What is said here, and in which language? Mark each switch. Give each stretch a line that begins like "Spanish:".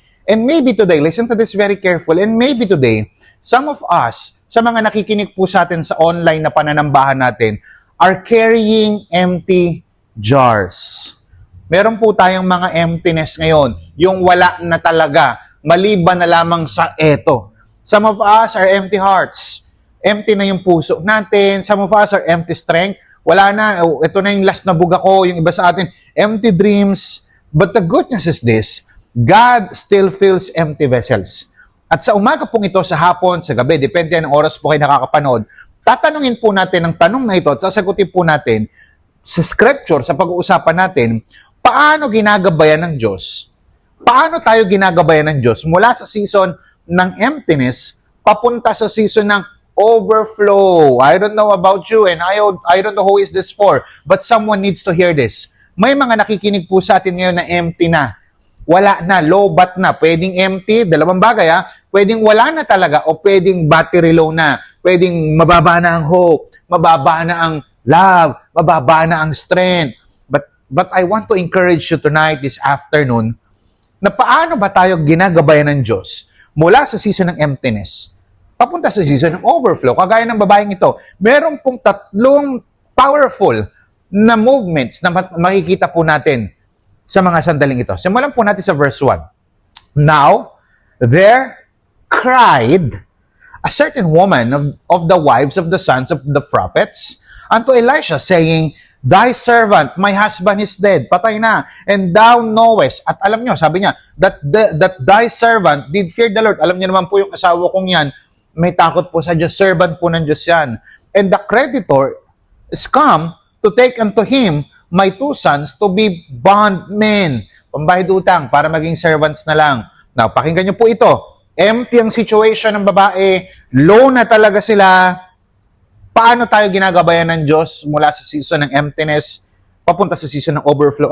English: And maybe today, listen to this very careful, and maybe today, some of us,
Filipino: sa mga nakikinig po sa atin sa online na pananambahan natin,
English: are carrying empty jars.
Filipino: Meron po tayong mga emptiness ngayon, yung wala na talaga, maliban na lamang sa eto.
English: Some of us are empty hearts.
Filipino: Empty na yung puso natin.
English: Some of us are empty strength.
Filipino: Wala na, ito na yung last na buga ko, yung iba sa atin,
English: empty dreams. But the good news is this, God still fills empty vessels.
Filipino: At sa umaga pong ito, sa hapon, sa gabi, depende ng oras po kayo nakakapanood, tatanungin po natin ang tanong na ito at sasagutin po natin sa scripture, sa pag-uusapan natin, paano ginagabayan ng Diyos? Paano tayo ginagabayan ng Diyos mula sa season ng emptiness papunta sa season ng overflow?
English: I don't know about you and I don't know who is this for, but someone needs to hear this.
Filipino: May mga nakikinig po sa atin ngayon na empty na. Wala na, low-bat na. Pwedeng empty, dalawang bagay Pwedeng wala na talaga o pwedeng battery low na. Pwedeng mababa na ang hope, mababa na ang love, mababa na ang strength.
English: But I want to encourage you tonight, this afternoon,
Filipino: na paano ba tayo ginagabayan ng Diyos mula sa season ng emptiness papunta sa season ng overflow. Kagaya ng babaeng ito, meron pong tatlong powerful na movements na makikita po natin sa mga sandaling ito. Simulan po natin sa verse 1.
English: Now, there cried a certain woman of the wives of the sons of the prophets unto Elisha, saying, Thy servant, my husband is dead,
Filipino: patay na,
English: and thou knowest.
Filipino: At alam nyo, sabi niya,
English: that thy servant did fear the Lord.
Filipino: Alam niyo naman po yung asawa kong yan, may takot po sa Diyos, servant po ng Diyos yan.
English: And the creditor is come to take unto him my two sons to be bondmen.
Filipino: Pambayad utang, para maging servants na lang. Now, pakinggan niyo po ito. Empty ang situation ng babae, low na talaga sila. Paano tayo ginagabayan ng Diyos mula sa season ng emptiness papunta sa season ng overflow?